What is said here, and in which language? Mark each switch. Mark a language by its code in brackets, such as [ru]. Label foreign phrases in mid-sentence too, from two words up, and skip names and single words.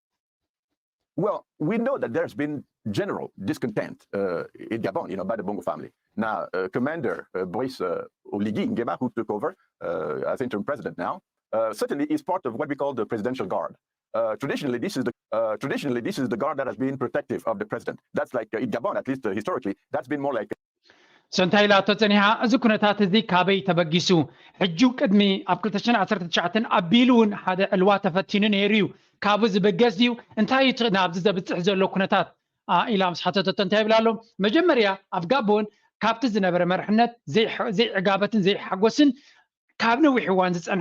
[en] Well, we know that there's been general discontent in Gabon, by the Bongo family. Now, Commander Brice Oligui Nguema, who took over as interim president now, certainly is part of what we call the presidential guard. Traditionally, this is the guard that has been protective of the president. That's like in Gabon, at least historically, that's been more like. [ti] ሰንታይላቶ ፀኒሓ እዚ ኩነታት እዚ ካበይ ተበጊሱ ሕጂ ቅድሚ ኣብ 2019 ኣቢሉን ሓደ ዕልዋ ተፈቲኑ ነይሩ እዩ ካብኡ ዝበገስ እዩ እንታይ እዩ ናብዚ ዘብፅሕ ዘሎ ኩነታት ኢላ ምስ ሓተተቶ እንታይ ይብላ ኣሎ መጀመርያ ኣብ ጋቦን ካብቲ ዝነበረ መርሕነት ዘይዕጋበትን ዘይሓጎስን ካብ ነዊሕ እዋን ዝፀንሐ